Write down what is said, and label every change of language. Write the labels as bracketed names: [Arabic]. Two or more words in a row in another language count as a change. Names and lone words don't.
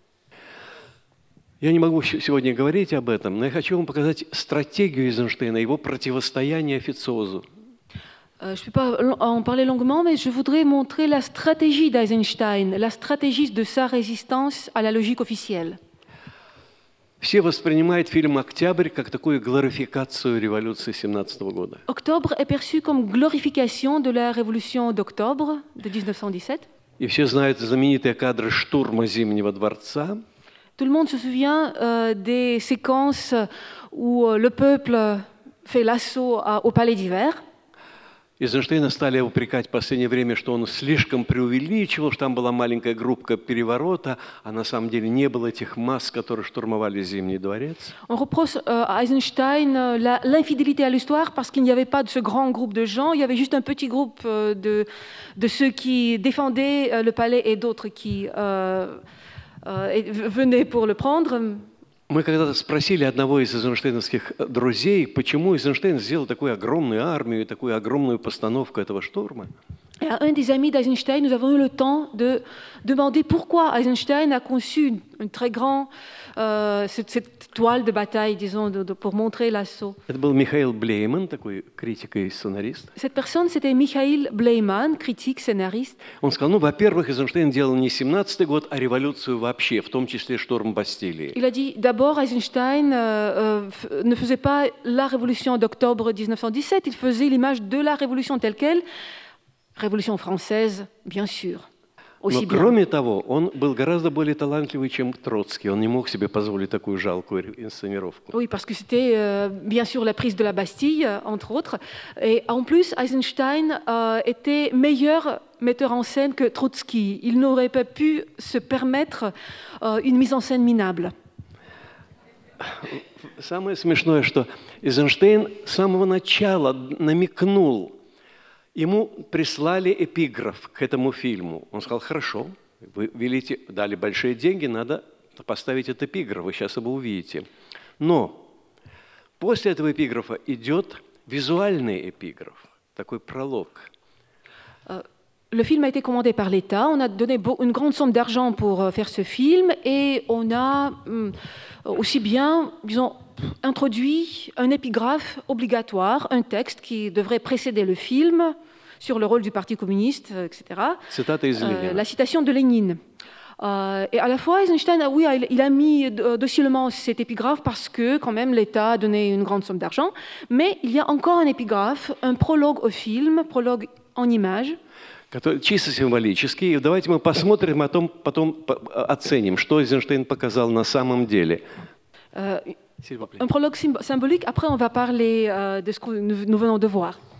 [Russian] Я не могу сегодня говорить об этом, но я хочу вам показать стратегию Эйзенштейна, его противостояние официозу. [French] Je ne peux pas en parler longuement, mais je voudrais montrer la stratégie d'Eisenstein, la stratégie de sa résistance à la logique officielle. [Russian] Все воспринимают фильм «Октябрь» как такую глорификацию революции 17 года. [French] Octobre est perçu comme glorification de la révolution d'octobre de 1917. [Russian] И все знают знаменитые кадры штурма Зимнего дворца. [French] Tout le monde se souvient des séquences où le peuple fait l'assaut au palais d'hiver. [Russian] Эйзенштейна стали упрекать в последнее время, что он слишком преувеличивал, что там была маленькая группа переворота, а на самом деле не было этих масс, которые штурмовали Зимний дворец. [French] On reproche à Eisenstein l'infidélité à l'histoire parce qu'il n'y avait pas de ce grand groupe de gens, il y avait juste un petit groupe de ceux qui défendaient le palais et d'autres qui venaient pour le prendre. [Russian] Мы когда-то спросили одного из эйзенштейновских друзей, почему Эйзенштейн сделал такую огромную армию и такую огромную постановку этого штурма. [French] Et à un des amis d'Eisenstein, nous avons eu le temps de demander pourquoi Eisenstein a conçu une très grande cette toile de bataille, disons, pour montrer l'assaut. [Russian] Это был Михаил Блейман, такой критик и сценарист. [French] Cette personne, c'était Michail Bleiman, critique, scénariste. [Russian] Он сказал, ну, во-первых, Эйзенштейн делал не 17-й год, а революцию вообще, в том числе штурм Бастилии. [French] Il a dit, d'abord, Eisenstein ne faisait pas la révolution d'octobre 1917, il faisait l'image de la révolution telle qu'elle, révolution française, bien sûr. [Russian] Но кроме того, он был гораздо более талантливый, чем Троцкий. Он не мог себе позволить такую жалкую инсценировку. [French] Oui, parce que c'était bien sûr la prise de la Bastille, entre autres. Et en plus, Eisenstein était meilleur metteur en scène que Trotsky. Il n'aurait pas pu se permettre une mise en scène minable. [Russian] Самое смешное, что Эйзенштейн с самого начала намекнул. Ему прислали эпиграф к этому фильму. Он сказал, хорошо, вы велите, дали большие деньги, надо поставить этот эпиграф, вы сейчас его увидите. Но после этого эпиграфа идет визуальный эпиграф, такой пролог. [French] Le film a été commandé par l'État, on a donné une grande somme d'argent pour faire ce film et on a aussi bien, disons, introduit un épigraphe obligatoire, un texte qui devrait précéder le film sur le rôle du Parti communiste, etc. La citation de Lénine. Et à la fois, Eisenstein, oui, il a mis docilement cet épigraphe parce que quand même l'État a donné une grande somme d'argent, mais il y a encore un épigraphe, un prologue au film, prologue en images, [Russian] чисто символический. И давайте мы посмотрим, а потом оценим, что Эйзенштейн показал на самом деле. [French] Un prologue symbolique, après on va parler de ce que nous venons de voir.